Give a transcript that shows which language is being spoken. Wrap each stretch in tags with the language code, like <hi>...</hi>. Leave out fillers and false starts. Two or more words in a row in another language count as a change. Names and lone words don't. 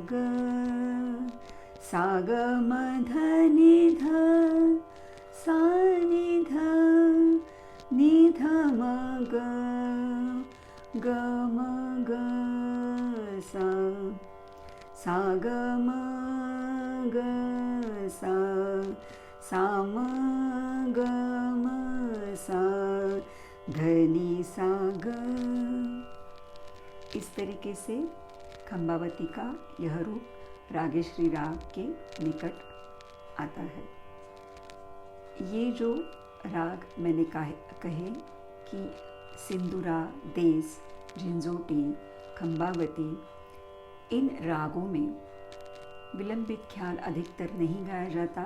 <hi>ग म ध नि ध सा नि ध नि ध म ग म ग सा ग म ग सा म ग म सा ध नि सा ग। इस तरीके से खंबावती का यह रूप रागेश्वरी राग के निकट आता है। ये जो राग मैंने कहे कि सिंदूरा, देस, झिंझोटी, खंबावती, इन रागों में विलंबित ख्याल अधिकतर नहीं गाया जाता।</hi>